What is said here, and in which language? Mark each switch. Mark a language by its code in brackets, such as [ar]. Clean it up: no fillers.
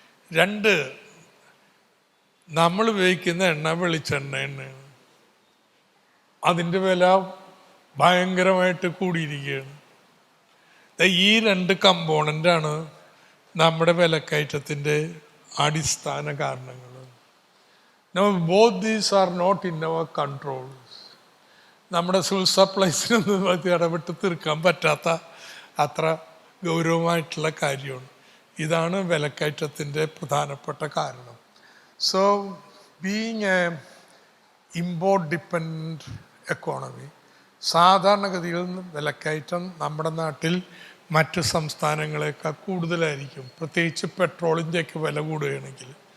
[ml] 2, നമ്മൾ ഉപയോഗിക്കുന്ന എണ്ണ വെളിച്ചെണ്ണ എണ്ണയാണ്. അതിൻ്റെ വില ഭയങ്കരമായിട്ട് കൂടിയിരിക്കുകയാണ്. ഈ 2 കമ്പോണൻ്റാണ് നമ്മുടെ വിലക്കയറ്റത്തിൻ്റെ അടിസ്ഥാന കാരണങ്ങൾ. [en] Now both these are not in our control. [ml] നമ്മുടെ സിവിൽ സപ്ലൈസിനൊന്നും അത് ഇടപെട്ട് തീർക്കാൻ പറ്റാത്ത അത്ര ഗൗരവമായിട്ടുള്ള കാര്യമാണ്. ഇതാണ് വിലക്കയറ്റത്തിൻ്റെ പ്രധാനപ്പെട്ട കാരണം. [en] so being a import dependent economy, [ml] സാധാരണഗതിയിൽ വിലക്കയറ്റം നമ്മുടെ നാട്ടിൽ മറ്റ് സംസ്ഥാനങ്ങളെക്കാൾ കൂടുതലായിരിക്കും, പ്രത്യേകിച്ച് പെട്രോളിൻ്റെയൊക്കെ വില കൂടുകയാണെങ്കിൽ.